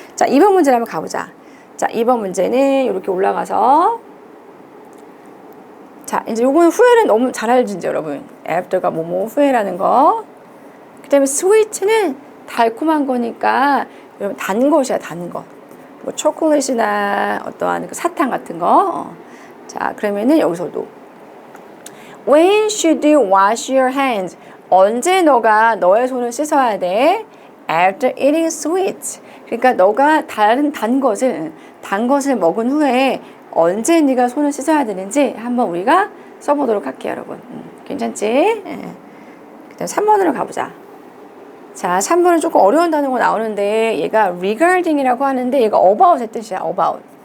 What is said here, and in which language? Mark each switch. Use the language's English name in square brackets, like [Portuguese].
[Korean] 자, 2번 문제를 한번 가보자. 자, 2번 문제는 이렇게 올라가서 자, 이제 요거는 후회는 너무 잘 알지, 이제 여러분. after가 뭐뭐 후회라는 거. 그 다음에 sweet는 달콤한 거니까 여러분 단 것이야, 단 것. 뭐 초콜릿이나 어떠한 그 사탕 같은 거. 자, 그러면은 여기서도 [English] When should you wash your hands? [Korean] 언제 너가 너의 손을 씻어야 돼? [English] After eating sweets. [Korean] 그러니까 너가 단 것을 먹은 후에 언제 네가 손을 씻어야 되는지 한번 우리가 써보도록 할게요, 여러분. 괜찮지? 그다음 3번으로 가보자. 자, 3번은 조금 어려운 단어가 나오는데 얘가 regarding이라고 하는데 얘가 about의 뜻이야, about.